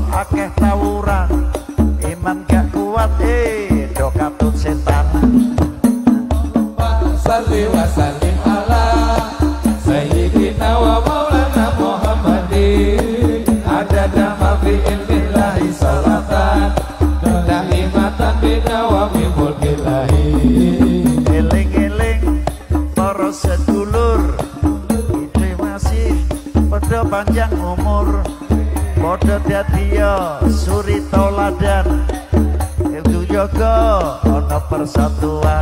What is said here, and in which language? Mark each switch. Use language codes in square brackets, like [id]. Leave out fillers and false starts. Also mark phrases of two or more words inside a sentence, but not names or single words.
[jv] akeh tawuran, iman gak kuat do katut setan. [ar] صل وسلم على سيدنا ومولانا محمد عدد ما في علم الله صلاة دائمة بدوام ملك الله. [jv] Eling-eling para sedulur, itu masih pada panjang umur, pada dadiya suri tauladan, itu jaga ana persatuan.